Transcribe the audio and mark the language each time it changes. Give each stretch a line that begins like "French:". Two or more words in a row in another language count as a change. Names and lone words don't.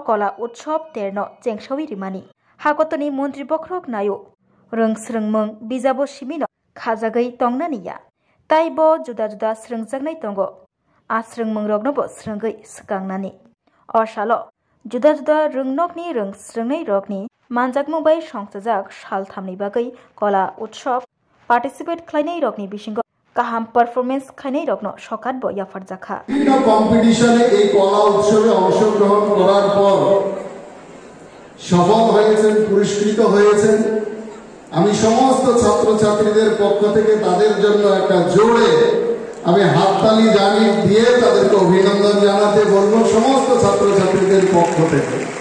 Bangla: kola utshab
Kok Borok: terno chengshawi rimani hakotoni mantri bokrok nayo rung srungmung bijabo shimino khajagai tongnaniya taibo juda juda srungjaknai tongo a srungmung roknobo srunggai skangnani o salo juda juda rungnokni rung srungnai rokni manjakmung bai songchajak sal thamni bagai
Bangla: kola utshab
Kok Borok: participate khlainai rokni bisingo kaham performance khainai rokno sokat bo yafar jakha
Bangla: বিভিন্ন কম্পিটিশনে এই কলা উৎসবে অংশগ্রহণ করার পর সফল হয়েছেন পুরস্কৃত হয়েছেন আমি সমস্ত ছাত্রছাত্রীদের পক্ষ থেকে তাদের জন্য একটা জোরে আমি হাততালি জানিয়ে দিয়ে তাদেরকে অভিনন্দন জানাতে বলবো সমস্ত ছাত্রছাত্রীদের পক্ষ থেকে